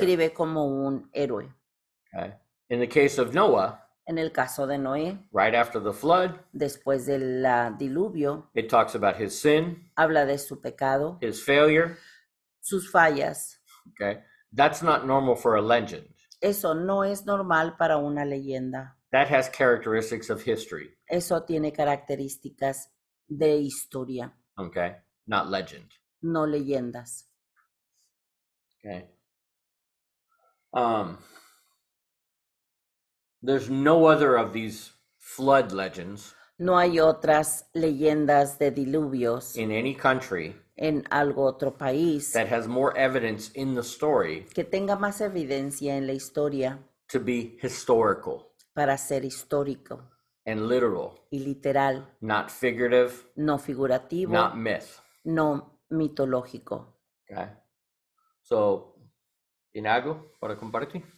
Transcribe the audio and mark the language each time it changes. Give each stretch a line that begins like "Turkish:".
Spanish: describe como un héroe.
English: Okay. In the case of Noah,
Spanish: En el caso de Noé,
English: right after the flood,
Spanish: después del diluvio,
English: it talks about his sin,
Spanish: habla de su pecado,
English: his failure.
Spanish: sus fallas.
English: Okay. That's not normal for a legend.
Spanish: Eso no es normal para una leyenda.
English: That has characteristics of history.
Spanish: Eso tiene características de historia,
English: Okay. Not legend.
Spanish: no leyendas.
English: Okay. There's no other of these flood legends
Spanish: No hay otras leyendas de diluvios
English: in any country
Spanish: en algo otro país
English: that has more evidence in the story
Spanish: que tenga más evidencia en la historia
English: to be historical
Spanish: para ser histórico
English: and literal,
Spanish: y literal,
English: not figurative,
Spanish: no figurativo,
English: not myth.
Spanish: no mitológico.
English: Okay.
Spanish: So, ¿tiene algo para compartir?